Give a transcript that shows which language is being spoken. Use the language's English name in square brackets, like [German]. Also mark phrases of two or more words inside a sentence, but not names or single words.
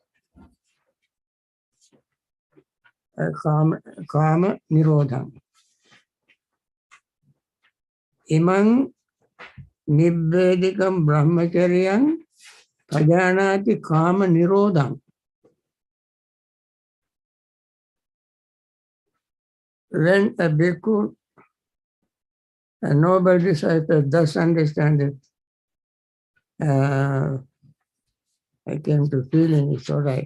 [Pali] Kama nirodham. Imang nibbedhikam brahmacharyam pajanati kama nirodham. [English] When a bhikkhu, a noble disciple, thus understand it, I came to feeling it's all right.